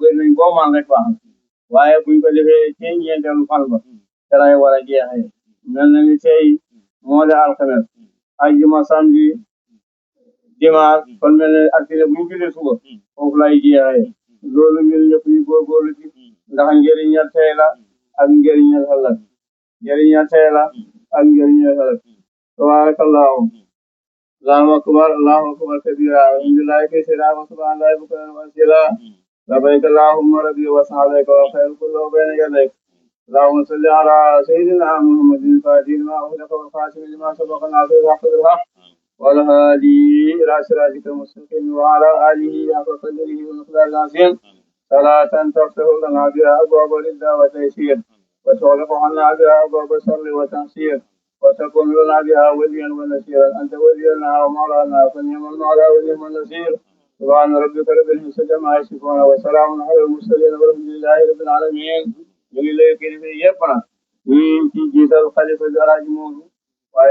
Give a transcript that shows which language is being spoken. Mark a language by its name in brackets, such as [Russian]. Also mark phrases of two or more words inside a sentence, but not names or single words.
[Wolof] bëri nañ boo man rek baax waaye buñ ko defee ci ñeenteelu fan ba te lay war a jeexee mel na ni tey moo de alxames ajjuma [French] samedi dimanche [Wolof] kon mel na altine buñ julli suba foofu lay jeexee loolu ñun ñëpp ñu góorgóorlu ci ndax njëriñal tey la ak njëriñal ëllëg njëriñal tey la ak njëriñal ëllëg tabarakallahu [Arabic] الله أكبر كبيرا الحمد لله كثيرا وسبحان الله بكرة وأصيلا لبيك اللهم ربي وسعديك والخير كله بين يديك اللهم صل على سيدنا محمد الفاتح لما أغلق والخاتم لما سبق ناصر الحق بالحق والهادي إلى صراطك المستقيم وعلى آله حق قدره ومقداره العظيم صلاة تفتح لنا بها أبواب الرضا والتيسير وتغلق عنا بها أبواب الشر والتعسير وتكون لنا بها وليا ونصيرا أنت ولينا ومولانا فنعم المولى ونعم النصير سبحان ربك رب العزة عما يصفون وسلام على المرسلين والحمد لله رب العالمين [Wolof] ñu ngi lay kilifa yëpp nag ñu ci jiital xalifa bi alaaji moodu waaye